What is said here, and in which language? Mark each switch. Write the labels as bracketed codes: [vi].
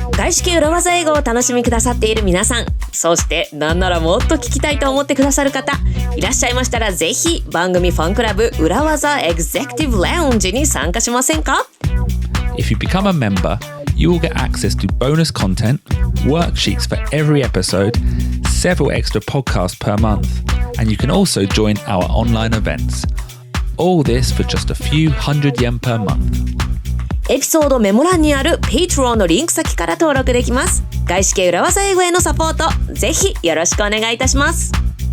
[ja] 外資系裏技英語を楽しみくださっている皆さん、そしてなんならもっと聞きたいと思ってくださる方いらっしゃいましたら、ぜひ番組ファンクラブ裏技 Executive Lounge に参加しませんか？ [en] If you become a member, you will get access to bonus content, worksheets for every episode, several extra podcasts per month, and you can also join our online events. All this for just a few hundred yen per month. [ja] エピソードメモ欄にある Patreon のリンク先から登録できます。外資系裏技英語へのサポート、ぜひよろしくお願いいたします。